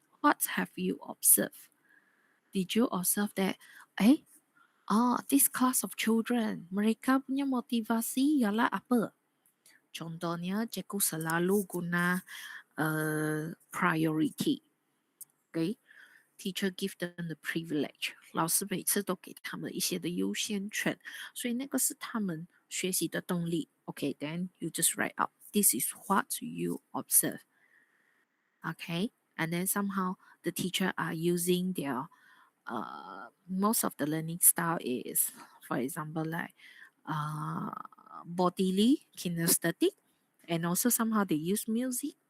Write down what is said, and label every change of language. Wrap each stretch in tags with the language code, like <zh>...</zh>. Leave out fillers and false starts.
<en>What have you observed? Did you observe that, this class of children,</en> <ms>mereka punya motivasi ialah apa? Contohnya, cikgu selalu guna priority.</ms> <en>Okay, teacher give them the privilege.</en> <zh>老师每次都给他们一些的优先权，所以那个是他们学习的动力。</zh> <en>Okay, then you just write out. This is what you observe. Okay, and then somehow the teacher are using their most of the learning style is, for example, like bodily kinesthetic, and also somehow they use music.</en>